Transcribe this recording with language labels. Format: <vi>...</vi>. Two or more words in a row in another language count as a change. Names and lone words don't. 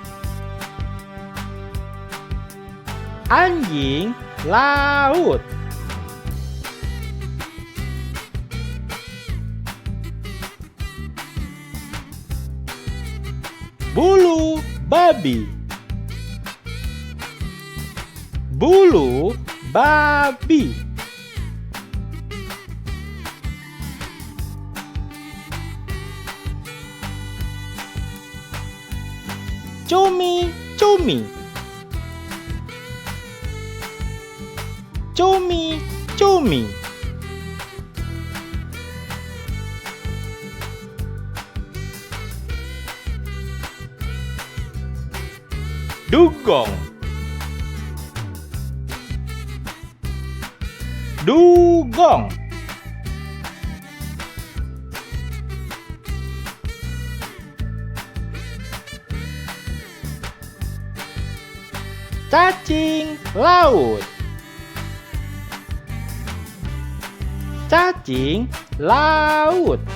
<id>Anjing laut. Bulu babi. Bulu babi. Cumi-cumi. Cumi-cumi. Dugong. Dugong. Cacing laut. Cacing laut.</id>